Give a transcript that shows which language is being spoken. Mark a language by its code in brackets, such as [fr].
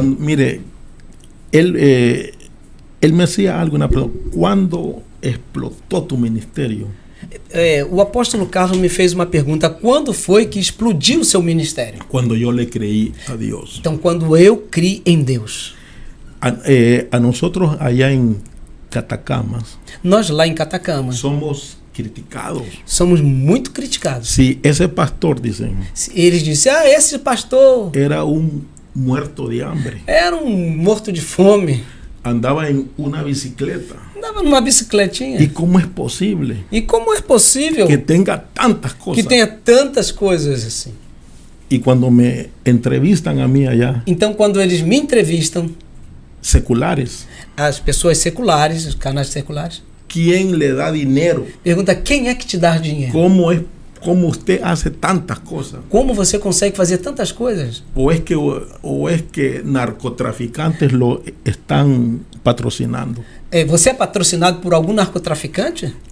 [es] Mire, él me hacía algo, una pregunta. ¿Cuándo explotó tu ministerio? [pt] O apóstolo Carlos me fez uma pergunta: quando foi que explodiu o seu ministério? [es] Cuando yo le creí a Dios. [pt] Então, quando eu criei em Deus. [es] A nosotros allá en Catacamas [pt] Nós lá em Catacamas [es] somos criticados. [pt] somos muito criticados. [es] Si esse pastor, dicen, [pt] Eles disseram: esse pastor [es] era un muerto de hambre. [pt] era morto de fome, [es] Andaba en una bicicleta. [pt] andava numa bicicletinha. [es] ¿Y cómo es posible [pt] E como é possível [es] que tenga tantas [pt] que [es] cosas? [pt] tenha tantas coisas assim? [es] Y cuando me entrevistan a mí allá, [pt] Então, quando eles me entrevistam, [es] seculares, [pt] as pessoas seculares, os canais seculares, [es] ¿quién le da dinero? [pt] pergunta: quem é que te dá dinheiro? [es] ¿Cómo usted hace tantas cosas? [pt] Como você consegue fazer tantas coisas? [es] ¿O es que narcotraficantes lo están patrocinando? [pt] Você é patrocinado por algum narcotraficante?